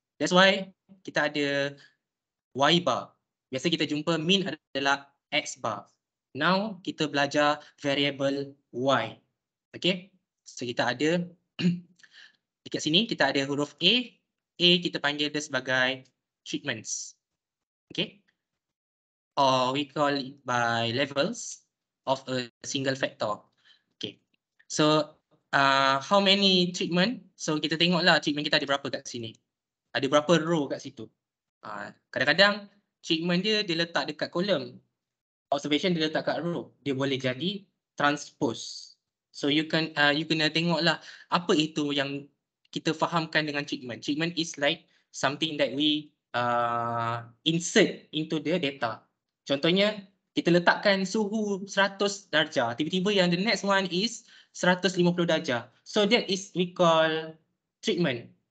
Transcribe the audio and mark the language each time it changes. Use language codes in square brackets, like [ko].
[en] That's why [ms] kita ada [en] Y bar. [ms] Biasa kita jumpa mean adalah X bar. Now kita belajar variable Y. Okay, so kita ada dekat sini kita ada huruf A. A kita panggil dia sebagai treatments. [en] Okay, or we call it by levels of a single factor. Okay, so how many treatment? [ms] So kita tengoklah treatment kita ada berapa kat sini. Ada berapa row kat situ. Kadang-kadang treatment dia letak dekat kolom. Observation dia letak kat row. Dia boleh jadi transpose. [en] So you [ms] kena tengoklah apa itu yang kita fahamkan dengan treatment. [en] Treatment is like something that we insert into the data. [ms] Contohnya, kita letakkan suhu 100 darjah. Tiba-tiba yang [en] the next one is 150 darjah. So that is we call treatment.